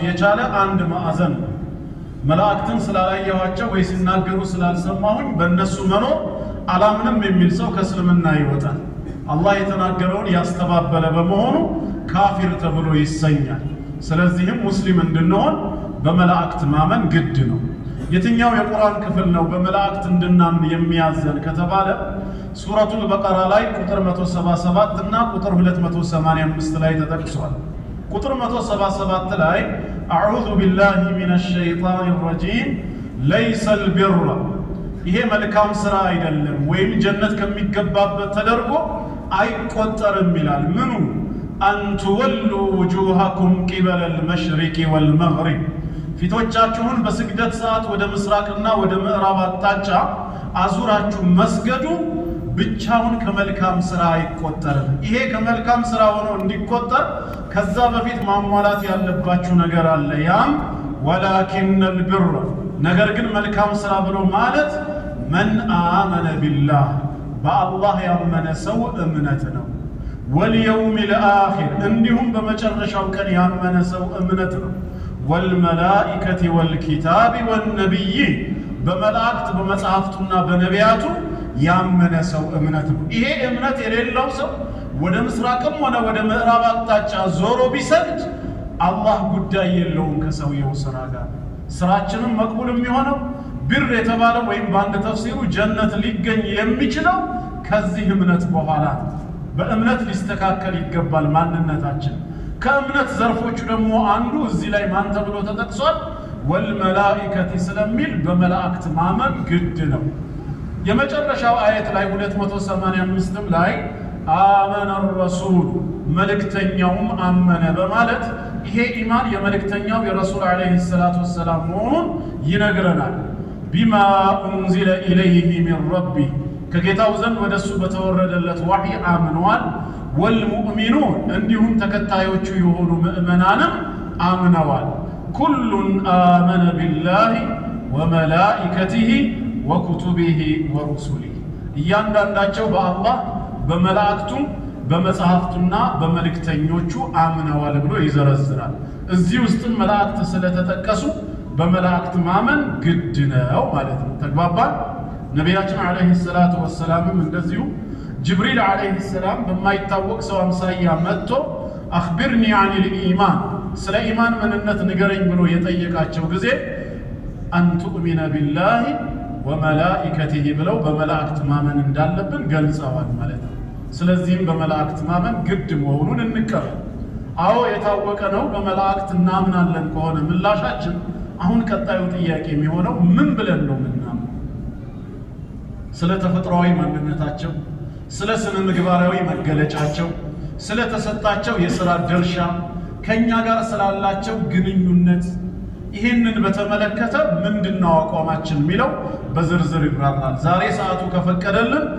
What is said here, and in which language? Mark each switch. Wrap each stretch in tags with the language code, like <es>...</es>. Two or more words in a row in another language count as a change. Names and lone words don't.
<am>የቻለ አንድ ማዕዘን ነው መላእክትን ስላላየኋቸው ወይ ሲናገሩ ስላልሰማሁኝ በእነሱ መኖር አላምንም የሚል ሰው ከእስልምና ይወጣል አላህ የተናገረውን ያስተባበለ በመሆኑ ካፊር ተብሎ ይሰኛል ስለዚህም ሙስሊም እንድንሆን በመላእክት ማመን ግድ ነው የትኛው የቁርአን ክፍል ነው በመላእክት እንድናምን የሚያዘን ከተባለ ሱረቱል በቀራ ላይ ቁጥር 177 እና ቁጥር 285 ላይ ተጠቅሷል ቁጥር 177 ላይ</am> <ar>أعوذ بالله من الشيطان الرجيم ليس البر</ar> <am>ይሄ መልካም ስራ አይደለም ወይም ጀነት ከሚገባበት ተደርጎ አይቆጠርም ይላል ምኑ</am> <ar>أن تولوا وجوهكم قبل المشرق والمغرب</ar> <am>ፊቶቻችሁን በስግደት ሰዓት ወደ ምስራቅና ወደ ምዕራብ አቅጣጫ አዙራችሁ መስገዱ ብቻውን ከመልካም ስራ አይቆጠርም ይሄ ከመልካም ስራ ሆኖ እንዲቆጠር ከዛ በፊት ማሟላት ያለባችሁ ነገር አለ ያም</am> <ar>ولكن البر</ar> <am>ነገር ግን መልካም ስራ ብሎ ማለት</am> <ar>من آمن بالله</ar> <am>በአላህ ያመነ ሰው እምነት ነው</am> <ar>واليوم الآخر</ar> <am>እንዲሁም በመጨረሻው ቀን ያመነ ሰው እምነት ነው</am> <ar>والملائكة والكتاب</ar> <am>والنبيين በመላእክት በመጽሐፍቱና በነቢያቱ ያመነ ሰው እምነት ነው ይሄ እምነት የሌለው ሰው ወደ ምስራቅም ሆነ ወደ ምዕራብ አቅጣጫ ዞሮ ቢሰግድ አላህ ጉዳይ የለውም ከሰውየው ስራ ጋር ስራችንም መቅቡል የሚሆነው ብር የተባለው ወይም በአንድ ተፍሲሩ ጀነት ሊገኝ የሚችለው ከዚህ እምነት በኋላ በእምነት ሊስተካከል ይገባል ማንነታችን ከእምነት ዘርፎቹ ደግሞ አንዱ እዚህ ላይ ማን ተብሎ ተጠቅሷል ወልመላኢከቲ ስለሚል በመላእክት ማመን ግድ ነው የመጨረሻው አየት ላይ 285 ላይ</am> <ar>آمن الرسول</ar> <am>መልእክተኛውም አመነ በማለት ይሄ ኢማን የመልእክተኛው የረሱል</am> <ar>عليه الصلاة والسلام</ar> <am>መሆኑን ይነግረናል</am> <ar>بما انزل اليه من ربه</ar> <am>ከጌታው ዘንድ ወደሱ በተወረደለት ወህይ አምነዋል والمؤمنون እንዲሁም ተከታዮቹ የሆኑ ምእመናንም አምነዋል</am> <ar>كل آمن بالله وملائكته وكتبه ورسله</ar> <am>እያንዳንዳቸው በአላህ በመላእክቱ በመጽሐፍቱና በመልእክተኞቹ አምነዋል ብሎ ይዘረዝራል እዚህ ውስጥ መላእክት ስለተጠቀሱ በመላእክት ማመን ግድ ነው ማለት ነው ተግባባን ነብያችን</am> <ar>عليه الصلاة والسلام</ar> <am>እንደዚሁ ጅብሪል</am> <ar>عليه السلام</ar> <am>በማይታወቅ ሰው አምሳያ መጥቶ</am> <ar>አخبرني عن الايمان</ar> <am>ስለ ኢማን ምንነት ንገረኝ ብሎ የጠየቃቸው ጊዜ</am> <ar>أن تؤمن بالله وملائكته</ar> <am>ብለው በመላእክት ማመን እንዳለብን ገልጸዋል ማለት ነው ስለዚህም በመላእክት ማመን ግድ መሆኑን እንቀበል አዎ የታወቀ ነው በመላእክት እናምናለን ከሆነ ምላሻችን አሁን ቀጣዩ ጥያቄ የሚሆነው ምን ብለን ነው ምናምን ስለ ተፈጥሯዊ ማንነታቸው ስለ ስነ ምግባራዊ መገለጫቸው ስለ ተሰጣቸው የሥራ ድርሻ ከኛ ጋር ስላላቸው ግንኙነት ይሄንን በተመለከተ ምንድነው አቋማችን ሚለው በዝርዝር ይብራራል ዛሬ ሰዓቱ ከፈቀደልን</am>